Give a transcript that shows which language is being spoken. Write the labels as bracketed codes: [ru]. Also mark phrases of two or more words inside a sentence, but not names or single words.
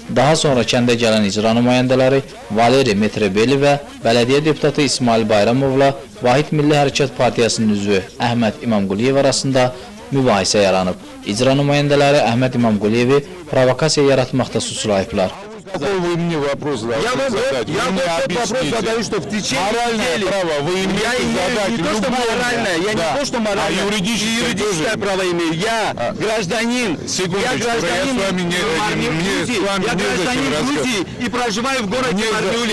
[az] Daha sonra kəndə gələn icra nümayəndələri Valeri Metrebeli və bələdiyyə deputatı İsmail Bayramovla Vahid Milli Hərəkat Partiyasının üzvü Əhməd İmamquliyev arasında mübahisə yaranıb. İcra nümayəndələri Əhməd İmamquliyevi provokasiya yaratmaqda suçlayıblar. [ru] Какой вы мне вопрос задать? Я вам вопрос задаю, что в течение недели... право вы имеете задать не то, что моральное, я не то, что моральное, юридическое право имею. Я гражданин, я гражданин Грузии и проживаю в городе Марнеуле.